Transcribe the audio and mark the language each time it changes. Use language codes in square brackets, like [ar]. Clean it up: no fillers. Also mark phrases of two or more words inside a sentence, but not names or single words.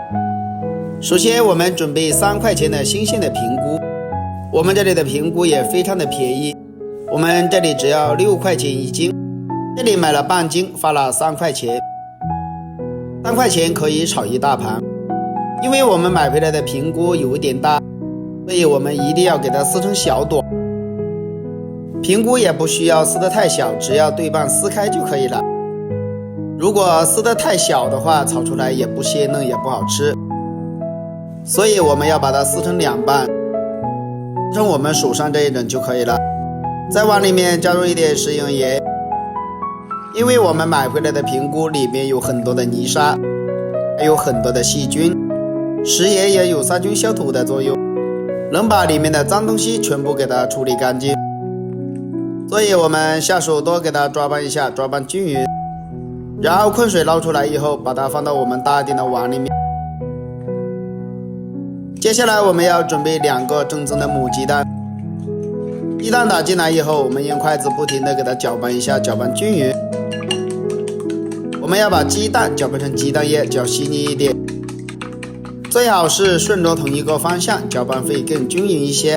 [zh] 首先我們準備3塊錢的新鮮的平菇，我們這裡的平菇也非常的便宜，我們這裡只要6塊錢1斤，這裡買了半斤，花了3塊錢。3塊錢可以炒一大盤，因為我們買回來的平菇有一點大，所以我们一定要給它撕成小朵。平菇也不需要撕得太小，只要對半撕開就可以了。如果撕得太小的話，炒出來也不鮮嫩，也不好吃。所以我們要把它撕成2半，撕成我們手上這一種就可以了。再往裡面加入一點食用鹽，因為我們買回來的平菇裡面有很多的泥沙，還有很多的細菌，食鹽也有殺菌消毒的作用，能把裡面的髒東西全部給它處理乾淨。所以我們下手多給它抓拌一下，抓拌均勻，然後昆水撈出來以後，把它放到我們大一點的碗裡面。接下來我們要準備2個正宗的母雞蛋，雞蛋打進來以後，我們用筷子不停的給它攪拌一下，攪拌均勻。我們要把雞蛋攪拌成雞蛋液，攪細膩一點，最好是順着同一個方向，攪拌會更均勻一些。